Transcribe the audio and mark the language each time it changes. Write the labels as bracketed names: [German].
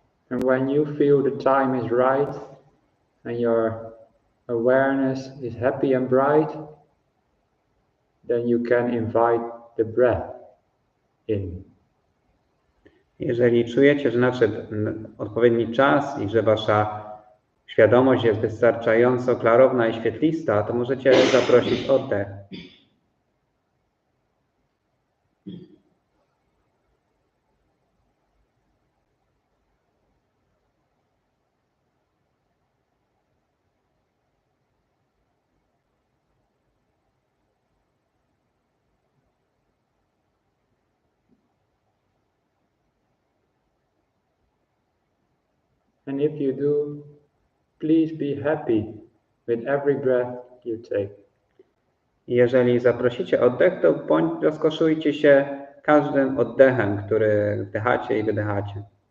[English] And when you feel the time is right and your awareness is happy and bright, then you can invite the breath in. [Polish] Jeżeli czujecie, że nadszedł odpowiedni czas i że wasza świadomość jest wystarczająco klarowna i świetlista, to możecie zaprosić oddech. [English] And if you do, please be happy with every breath you take. [Polish] Jeżeli zaprosicie oddech, to rozkoszujcie się każdym oddechem, który wdychacie i wydychacie.